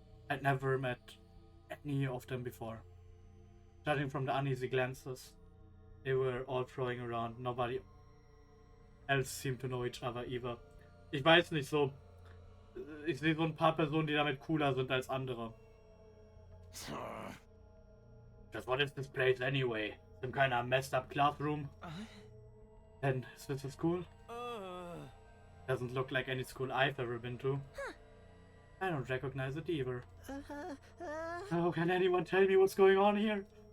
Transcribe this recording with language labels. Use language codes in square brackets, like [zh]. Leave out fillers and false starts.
[en] I'd never met any of them before. Judging from the uneasy glances they were all throwing around, nobody else seemed to know each other either. [de] Ich weiß nicht, so. Ich sehe so ein paar Personen, die damit cooler sind als andere. [en] Just what is this place anyway? Some kind of messed up classroom? Then, is this a school? Doesn't look like any school I've ever been to. I don't recognize it either. How can anyone tell me what's going on here?